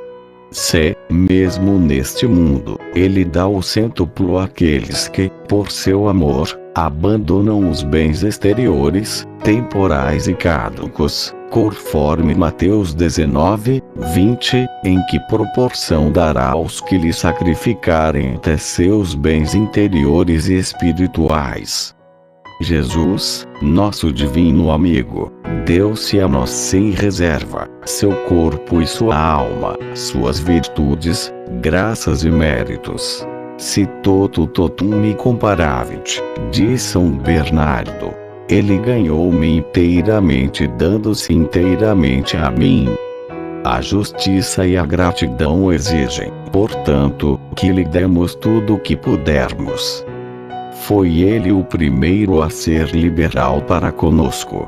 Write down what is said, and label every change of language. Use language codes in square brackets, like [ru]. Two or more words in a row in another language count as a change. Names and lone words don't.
[pt] Se, mesmo neste mundo, Ele dá o cêntuplo àqueles que, por seu amor, abandonam os bens exteriores, temporais e caducos, conforme Mateus 19, 20, em que proporção dará aos que lhe sacrificarem até seus bens interiores e espirituais. Jesus, nosso divino amigo, deu-se a nós sem reserva, seu corpo e sua alma, suas virtudes, graças e méritos. [la] Si toto totum me comparavit, [pt] diz São Bernardo. Ele ganhou-me inteiramente dando-se inteiramente a mim. A justiça e a gratidão exigem, portanto, que lhe demos tudo o que pudermos. Foi ele o primeiro a ser liberal para conosco.